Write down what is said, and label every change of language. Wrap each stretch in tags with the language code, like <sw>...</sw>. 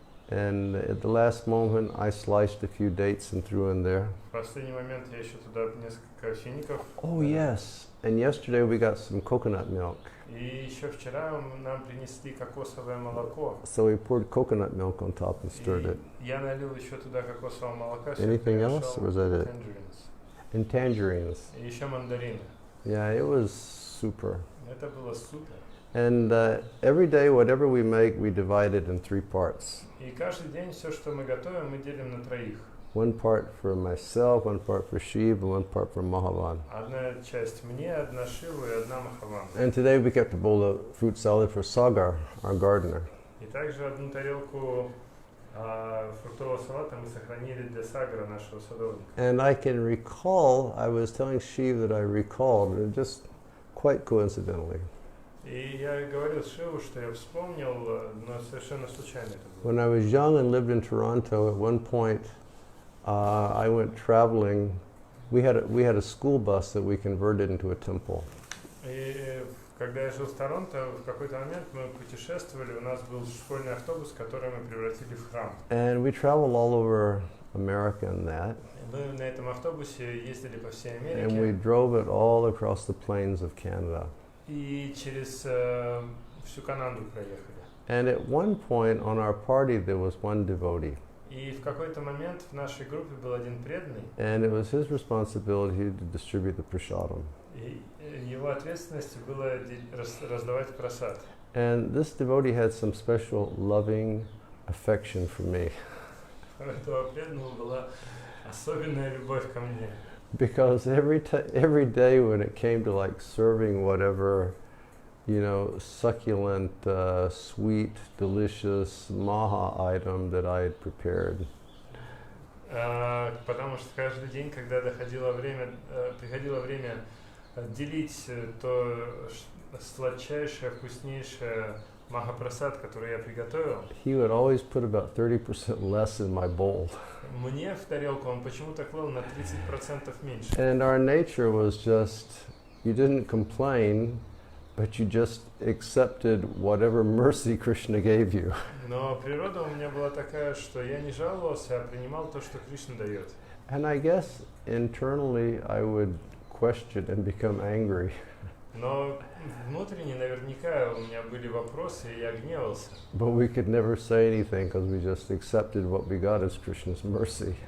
<en>And at the last moment, I sliced a few dates and threw in there.</en> <ru>В последний момент я еще туда несколько фиников.</ru> <en>Oh, yes. And yesterday we got some coconut milk.</en> <ru>И еще вчера нам принесли кокосовое молоко.</ru> <en>So we poured coconut milk on top and stirred it.</en> <ru>И я налил еще туда кокосового молока. всё</ru> <en>Anything</en> <ru>перемешал.</ru> <en>else, or was that it? Tangerines. And tangerines.</en> <ru>И еще мандарины.</ru> <en>Yeah, it was super.</en> <ru>Это было супер.</ru> <en>And every day, whatever we make, we divide it in 3 parts.</en> <ru>И каждый день все, что мы готовим, мы делим на 3.</ru> <en>1 part for myself, 1 part for Shiv, and 1 part for Mahavan.</en> <ru>Одна часть мне, одна Шиву и одна Махаван.</ru> <en>And today we kept a bowl of fruit salad for Sagar, our gardener.</en> <ru>И также одну тарелку фруктового салата мы сохранили для Сагара, нашего садовника.</ru> <en>And I can recall, I was telling Shiv that I recalled, just quite coincidentally,</en> <ru>И я говорил Шиву, что я вспомнил, но совершенно случайно это было.</ru> <en>when I was young and lived in Toronto, at one point I went traveling. We had a school bus that we converted into a temple.</en> <ru>И когда я жил в Торонто, в какой-то момент мы путешествовали, у нас был школьный автобус, который мы превратили в храм.</ru> <en>And we traveled all over America in that.</en> <ru>И мы на этом автобусе ездили по всей</ru> <en>And we</en> <ru>Америке</ru> <en>drove it all across the plains of Canada.</en> <ru>и через всю Канаду проехали.</ru> <en>And at one point on our party there was one devotee.</en> <ru>И в какой-то момент в нашей группе был один преданный,</ru> <en>And it was his responsibility to distribute the prasadam.</en> <ru>и его ответственностью было раздавать просад.</ru> <en>And this devotee had some special loving affection for me.</en> <ru>У этого преданного была особенная любовь ко мне.</ru> <en>Because every day when it came to like serving whatever, succulent, sweet, delicious maha item that I had prepared,</en> <ru>Потому что каждый день, когда приходило время делить то сладчайшее, вкуснейшее махапрасад, который я приготовил,</ru> <en>he would always put about 30% less in my bowl.</en> <ru>мне в тарелку он почему-то клал на 30% меньше.</ru> <en>And our nature was just, you didn't complain, but you just accepted whatever mercy Krishna gave you.</en> <ru>Но природа у меня была такая, что я не жаловался, а принимал то, что Кришна дает.</ru> <en>And I guess internally I would question and become angry.</en> <ru>Но внутренне наверняка у меня были вопросы, и я гневался.</ru> <en>But we could never say anything because we just accepted what we got as Krishna's mercy.</en>